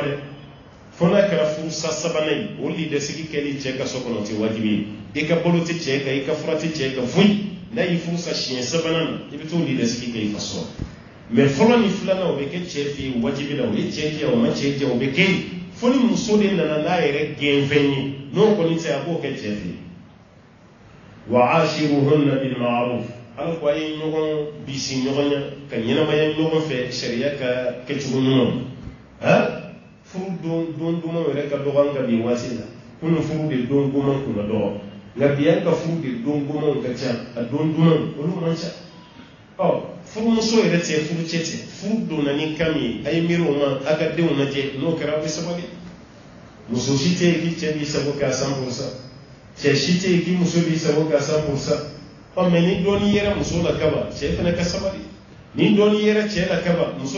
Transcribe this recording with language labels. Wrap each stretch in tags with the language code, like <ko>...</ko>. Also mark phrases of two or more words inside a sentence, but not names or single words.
<bm>dɛ fo n'a kɛra furusa sabanan ye o lidasigi kɛli cɛ ka so kɔnɔ o tɛ wajibi ye i ka balo tɛ cɛ kan i ka fura tɛ cɛ kan foyi n'a y'i furusa siɲɛ sabanan na i bɛ t'o lidasigi kɛ i ka so mɛ fɔlɔ ni filanan o bɛ kɛ cɛ fɛ yen wajibi la o ye cɛ diya o ma cɛ diya o bɛ kɛ yen fo ni muso de nana n'a yɛrɛ gɛnfɛn ye n'o kɔni tɛ a b'o kɛ cɛ fɛ yen</bm> <ar>وعاشروهن بالمعروف</ar> <bm>ala ko a ye ɲɔgɔn bisi ɲɔgɔn ɲɛ ka ɲɛnamaya ɲɔgɔn fɛ sariya ka kɛcogo ɲuman furu don duman yɛrɛ ka dɔgɔ an ka bi waati la kunun furu de don duman kun ka dɔgɔ nka bi an ka furu de don duman ka ca a don duman olu man ca furumuso yɛrɛ tɛ furu cɛ tɛ furu donna ni kan min ye a ye miiri o ma a ka denw lajɛ n'o kɛra a bɛ sabali muso si tɛ yen k'i cɛ b'i sago kɛ a 100% cɛ si tɛ yen k'i muso b'i sago kɛ a 100% mɛ ni dɔɔni yɛrɛ muso la kaba cɛ fana ka sabali ni dɔɔni yɛrɛ cɛ la kaba muso</bm>